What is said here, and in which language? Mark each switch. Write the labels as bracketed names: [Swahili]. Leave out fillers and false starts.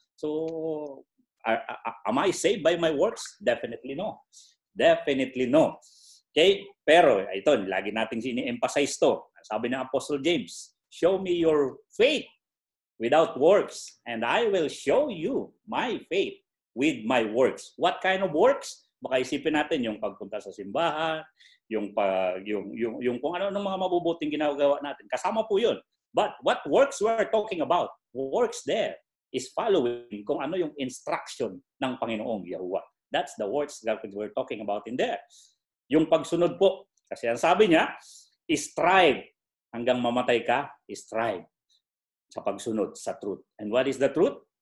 [English] So, am I saved by my works? Definitely no. Definitely no. [Filipino] Okay? Pero, ito, lagi natin ini-emphasize to. Sabi ng Apostle James, [English] show me your faith without works, and I will show you my faith with my works. What kind of works? [Filipino] Baka isipin natin yung pagpunta sa simbahan, yung kung ano ng mga mabubuting ginagawa natin. Kasama po yun. [English] But what works we're talking about? Works there is following [Filipino] kung ano yung instruction ng Panginoong Yahuwah. [English] That's the works that we're talking about in there. [Filipino] Yung pagsunod po, kasi ang sabi niya, strive hanggang mamatay ka, strive sa pagsunod sa truth. [English] And what is the truth?